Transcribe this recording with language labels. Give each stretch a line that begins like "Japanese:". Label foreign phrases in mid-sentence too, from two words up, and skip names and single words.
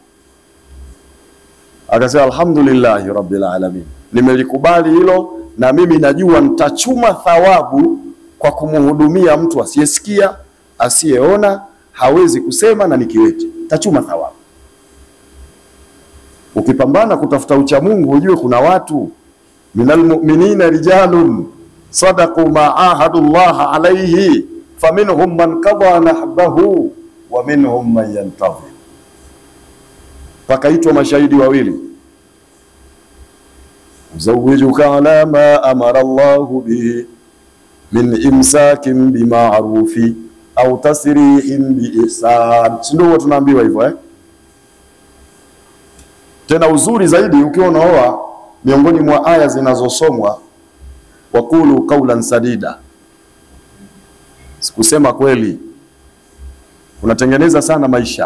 Swahili: Akasema
Arabic: الحمد لله رب العالمين,
Swahili: nimelikubali hilo, na mimi najua nitachuma thawabu kwa kumhudumia mtu asiyesikia, asiyeona, hawezi kusema, na nikiwete, tachuma thawabu. Ukipambana kutafuta ucha Mungu, ujue kuna watu,
Arabic: من المؤمنين رجال صدقوا ما عاهدوا الله عليه فمنهم من قضى نحبه ومنهم من ينتظر.
Swahili: Pakaitwa mashahidi wawili,
Arabic: زوجتك على ما أمر الله به من إمساك بمعروف أو تسريح بإحسان.
Swahili: Ndio tunaambiwa hivyo Tena uzuri zaidi ukiwa unaoa, miongoni mwa aya zinazosomwa,
Arabic: وقولوا قولا سديدا,
Swahili: kusema kweli kunatengeneza sana maisha.